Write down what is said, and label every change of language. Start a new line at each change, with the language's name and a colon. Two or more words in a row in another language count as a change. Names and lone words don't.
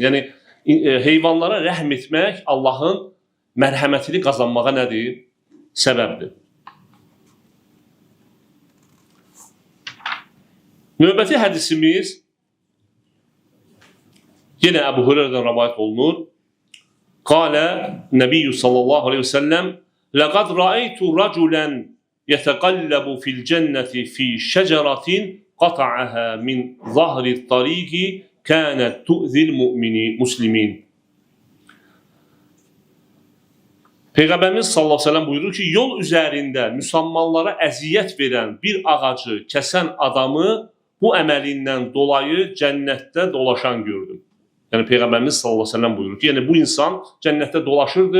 Azerbaijani: Yəni heyvanlara rəhm etmək Allahın mərhəmətini qazanmağa nədir? Səbəbdir. Növbəti hədisimiz yenə Əbu Hüreyrədən rivayet olunur.
Arabic: قال النبي صلى الله عليه وسلم لَقَدْ رَأَيْتُ رَجُلًا يَتَقَلَّبُ فِي الْجَنَّةِ فِي شَجَرَةٍ قَطَعَهَا مِنْ ظَهْرِ الطَّرِيقِ كَانَتْ تُؤْذِي الْمُسْلِمِينَ.
Azerbaijani: Peyğəmbərimiz
Arabic: صلى الله عليه وسلم
Azerbaijani: buyurur ki, yol üzərində müsəlmanlara əziyyət verən bir ağacı kəsən adamı bu əməlindən dolayı cənnətdə dolaşan gördüm. Yəni Peyğəmbərimiz
Arabic: صلى الله عليه وسلم
Azerbaijani: buyurur ki, yəni bu insan cənnətdə dolaşırdı.